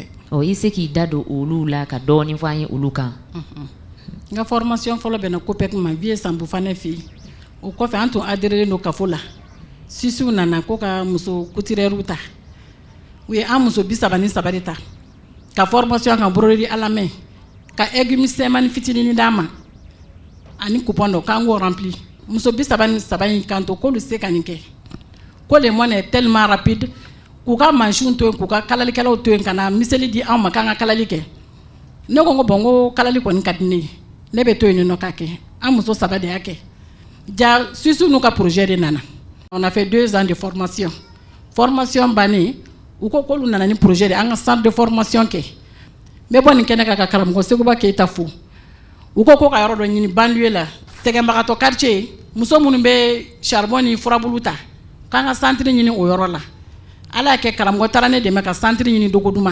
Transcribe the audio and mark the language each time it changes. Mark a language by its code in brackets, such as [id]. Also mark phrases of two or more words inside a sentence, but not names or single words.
[bm] I se k'i da don olu la ka dɔɔni fɔ an ye olu kan. N ka formation fɔlɔ bɛnna COPEC ma Vie Sanbu Fane fɛ yen. O kɔfɛ an tun adhéré don kafo la. Sisiw nana ko ka muso couturière ta. U ye an muso 33 de ta. Ka formation kan [fr] broderie à la main. [bm] Ka aiguille misɛnmanin fitinin d'a ma. Ani coupon dɔ k'an k'o rempli. Muso 33 in kan to k'olu se ka nin kɛ. Ko [fr] le moyen est tellement rapide [bm] k'u ka mansinw to yen k'u ka kalalikɛlaw to yen ka na miseli di anw ma k'an ka kalali kɛ. Ne ko bon ko kalali kɔni ka di ne ye. Ne bɛ to yen nɔ k'a kɛ. An muso 3 de y'a kɛ. Ja Suisse n'u ka projet de nana. [fr] On a fait 2 ans de formation. [bm] Formation bannen u ko k'olu nana ni projet de an ka [fr] centre de formation [bm] kɛ. N bɛ bɔ nin kɛnɛ kan ka karamɔgɔ Seguba Keyita fo. U ko ko ka yɔrɔ dɔ ɲini banlieue la. Sɛgɛnbagatɔ quartier muso minnu bɛ charbon ni furabulu ta k'an ka centre ɲini o yɔrɔ la. Ala y'a kɛ karamɔgɔ taara ne dɛmɛ ka centre ɲini Dogoduma.